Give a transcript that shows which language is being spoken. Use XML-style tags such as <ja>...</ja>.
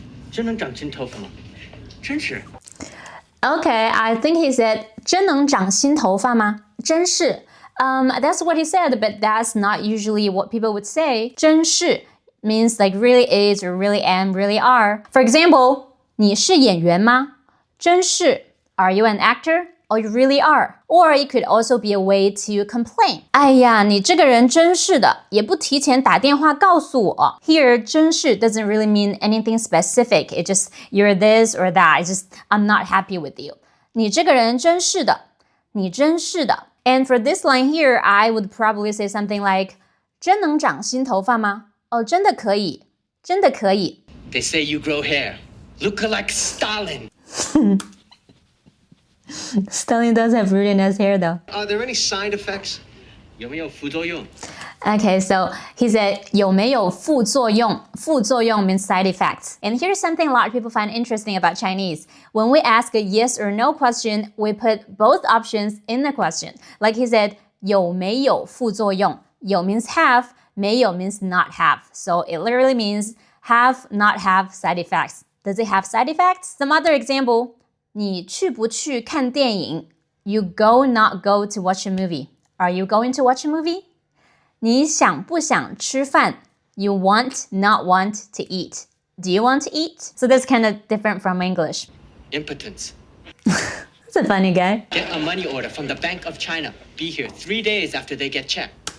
<zh>真能长金头发吗？真是。</zh> <en>Okay, I think he said</en> <zh>真能长新头发吗？真是.</zh> <en>That's what he said, but that's not usually what people would say. 真是 means like really is or really am, really are.</en> <zh>For example, 你是演员吗？</zh> <en>真是.Are you an actor? Or you really are. Or it could also be a way to complain.</en> <zh>哎呀，你这个人真是的，也不提前打电话告诉我.</zh> <en>Here, 真是 doesn't really mean anything specific. It just, you're this or that. It's just, I'm not happy with you.</en> <zh>你这个人真是的，你真是的.</zh> <en>And for this line here, I would probably say something like,</en> <zh>真能长新头发吗？哦，真的可以，真的可以.</zh> <en>They say you grow hair. Look like Stalin. Stalin does have really nice hair though. Are there any side effects?</en> <zh>有没有副作用？</zh> <en>Okay, so he said</en> <zh>有没有副作用?</zh> <en>副作用 means side effects. And here's something a lot of people find interesting about Chinese. When we ask a yes or no question, we put both options in the question. Like he said,</en> <zh>有没有副作用?</zh> <en>有 means have, 没有 means not have. So it literally means have, not have side effects. Does it have side effects? Some other example,</en> <zh>你去不去看电影?</zh> <en>You go, not go to watch a movie. Are you going to watch a movie?</en> <zh>你想不想吃饭?</zh> <en>You want, not want to eat. Do you want to eat? So that's kind of different from English. Impotence. That's a funny guy. Get a money order from the Bank of China. Be here 3 days after they get checked.</en>